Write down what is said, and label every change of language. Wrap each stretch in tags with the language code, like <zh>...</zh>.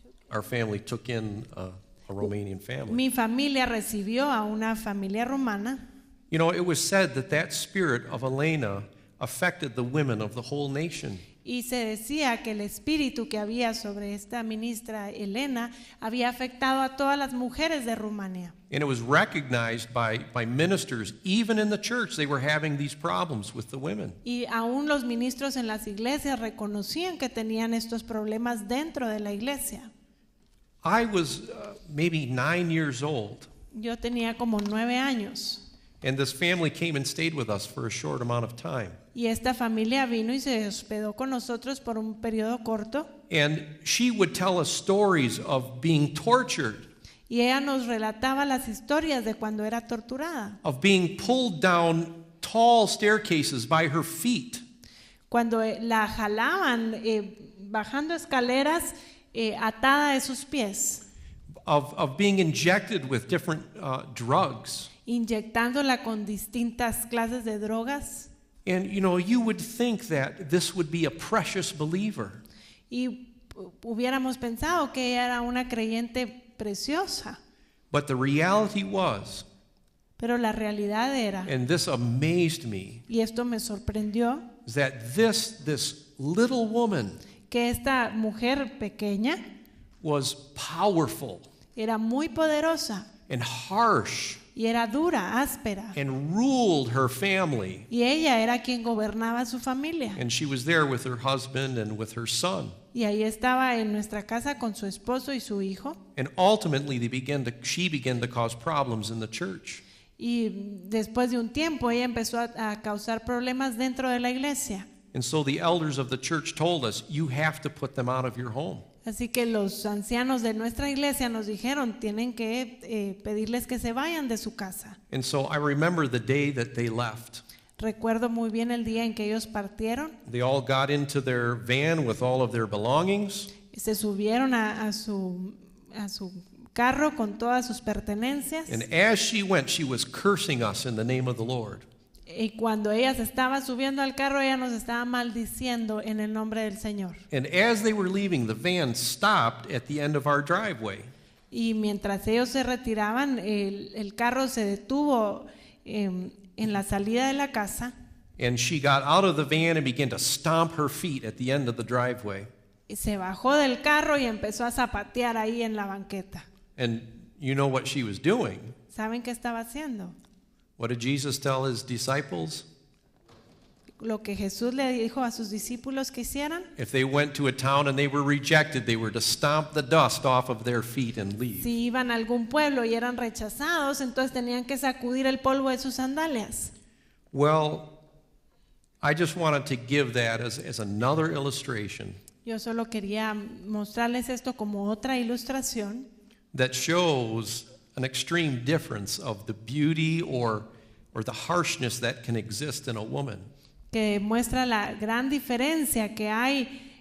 <en>Our family took in a Romanian family.</en> <es>mi familia recibió a una familia rumana.</es> <en>You know, it was said that that spirit of Elena affected the women of the whole nation.</en> <es>Y se decía que el espíritu que había sobre esta ministra Elena había afectado a todas las mujeres de Rumania.</es> <en>And it was recognized by ministers, even in the church, they were having these problems with the women.</en> <es>Y aún los ministros en las iglesias reconocían que tenían estos problemas dentro de la iglesia.</es> <en>I was maybe 9 years old,</en> <es>Yo tenía como 9 años.</es> <en>and this family came and stayed with us for a short amount of time.</en> <es>Y esta familia vino y se hospedó con nosotros por un periodo corto.</es> <en>And she would tell us stories of being tortured,</en> <es>Y ella nos relataba las historias de cuando era torturada.</es> <en>of being pulled down tall staircases by her feet,</en> <es>Cuando la jalaban bajando escaleras atada de sus pies,</es> <en>of being injected with different drugs.</en> <es>inyectándola con distintas clases de drogas.</es> <en>And you know, you would think that this would be a precious believer.</en> <es>Y hubiéramos pensado que ella era una creyente preciosa,</es> <en>But the reality was,</en> <es>pero la realidad era,</es> <en>and this amazed me,</en> <es>y esto me sorprendió,</es> <en>is that this little woman</en> <es>que esta mujer pequeña</es> <en>was powerful</en> <es>era muy poderosa</es> <en>and harsh</en> <es>y era dura, áspera,</es> <en>and ruled her family.</en> <es>y ella era quien gobernaba su familia.</es> <en>And she was there with her husband and with her son.</en> <es>Y ahí estaba en nuestra casa con su esposo y su hijo.</es> <en>And ultimately she began to cause problems in the church.</en> <es>Y después de un tiempo ella empezó a causar problemas dentro de la iglesia.</es> <en>And so the elders of the church told us, you have to put them out of your home.</en> <es>Así que los ancianos de nuestra iglesia nos dijeron, tienen que pedirles que se vayan de su casa.</es> <en>And so I remember the day that they left.</en> <es>Recuerdo muy bien el día en que ellos partieron.</es> <en>They all got into their van with all of their belongings.</en> <es>Se subieron a su carro con todas sus pertenencias.</es> <en>And as she went, she was cursing us in the name of the Lord.</en> <es>Y cuando ella se estaba subiendo al carro, ella nos estaba maldiciendo en el nombre del Señor.</es> <en>And as they were leaving, the van stopped at the end of our driveway.</en> <es>Y mientras ellos se retiraban, el carro se detuvo en la salida de la casa.</es> <en>And she got out of the van and began to stomp her feet at the end of the driveway.</en> <es>Y se bajó del carro y empezó a zapatear ahí en la banqueta.</es> <en>And you know what she was doing?</en> <es>¿Saben qué estaba haciendo?</es> <en>What did Jesus tell his disciples?</en> <es>Lo que Jesús le dijo a sus discípulos que hicieran.</es> <en>If they went to a town and they were rejected, they were to stomp the dust off of their feet and leave.</en> <es>Si iban a algún pueblo y eran rechazados, entonces tenían que sacudir el polvo de sus sandalias.</es> <en>Well, I just wanted to give that as another illustration</en> <es>Yo solo quería mostrarles esto como otra ilustración</es> <en>that shows an extreme difference of the beauty or the harshness that can exist in a woman.</en> <es>que muestra la gran diferencia que hay</es>